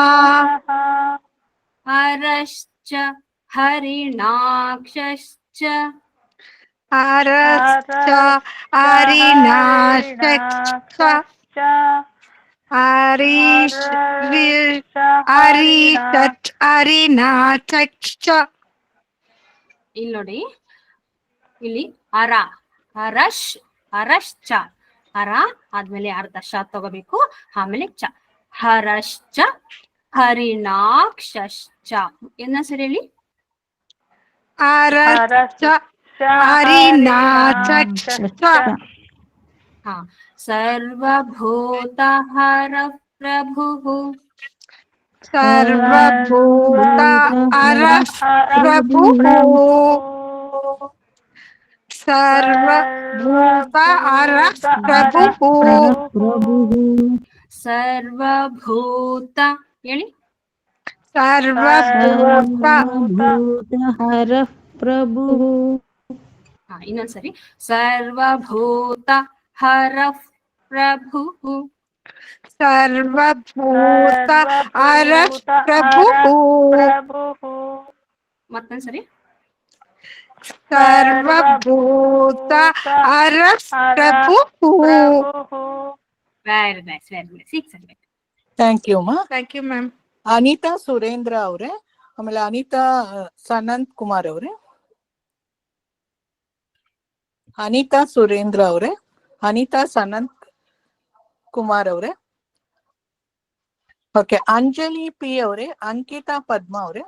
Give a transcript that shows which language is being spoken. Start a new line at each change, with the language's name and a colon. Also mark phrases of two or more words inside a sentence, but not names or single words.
Sanskrit: हरश्च हरिणाक्षश्च हरश्च हरिणाक्षश्च हरिणाक्षश्च.
Kannada: ಇಲ್ಲಿ ನೋಡಿ, ಇಲ್ಲಿ ಅರ ಹರಶ್ ಹರಶ್ಚ, ಹರ ಆದ್ಮೇಲೆ ಅರ್ಧ ಶ ತಗೋಬೇಕು, ಆಮೇಲೆ ಚ.
Sanskrit: ಹರಶ್ಚ ಹರಿಣಾಕ್ಷಶ್ಚ.
Kannada: ಏನ ಸರಿ ಹೇಳಿ?
Sanskrit: हरश्च हरिणाक्षश्च. ಹಾ. ಸರ್ವಭೂತಹರ ಪ್ರಭುಃ सर्वभूत हरः प्रभुः सर्वभूत हरः प्रभुः
Kannada: ಸರ್ವಭೂತ ಹೇಳಿ.
Sanskrit: सर्वभूत हरः प्रभुः
Kannada: ಹಾ, ಇನ್ನೊಂದ್ಸರಿ.
Sanskrit: ಸರ್ವಭೂತ ಹರ ಪ್ರಭುಃ सर्वभूत हरः प्रभुः.
Kannada: ಮತ್ತೊಂದ್ಸರಿ.
Sanskrit: सर्वभूत हरः प्रभुः.
English: very nice, very nice. ಸರಿ. thank you ಅಮ್ಮ. Thank you, ma'am.
Kannada: ಅನಿತಾ ಸುರೇಂದ್ರ ಅವ್ರೆ, ಆಮೇಲೆ ಅನಿತಾ ಸನಂತ್ ಕುಮಾರ್ ಅವ್ರೆ, ಅನಿತಾ ಸುರೇಂದ್ರ ಅವ್ರೆ, ಅನಿತಾ ಸನಂತ್ ಕುಮಾರ್ ಅವ್ರೆ. ಓಕೆ. ಅಂಜಲಿ ಪಿ ಅವ್ರೆ, ಅಂಕಿತಾ ಪದ್ಮ ಅವ್ರೆ,